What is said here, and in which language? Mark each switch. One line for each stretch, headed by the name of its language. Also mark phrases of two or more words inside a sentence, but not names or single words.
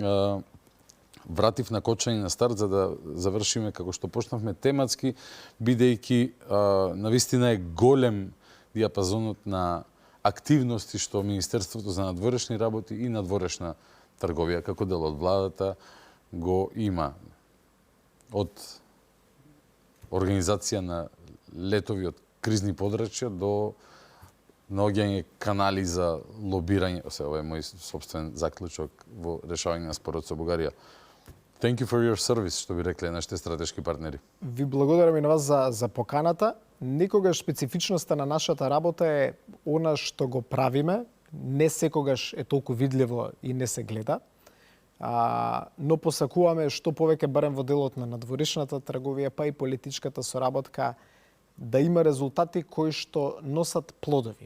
Macedonian: Вратив на Кочани на старт за да завршиме како што почнавме тематски, бидејќи навистина е голем диапазонот на активности што Министерството за надворешни работи и надворешна трговија како дел од владата го има. Од организација на летови од кризни подрачја до наоѓање канали за лобирање, ова е мој собствен заклучок во решавање на спорот со Бугарија.
English: Thank you for your service,
Macedonian: што би рекле нашите стратешки партнери. Ви благодарам и на вас за поканата. Некогаш специфичноста на нашата работа е она што го правиме, не секогаш е толку видливо и не се гледа. Но посакуваме што повеќе барем во делот на надворешната трговија, па и политичката соработка, да има резултати кои што носат плодови.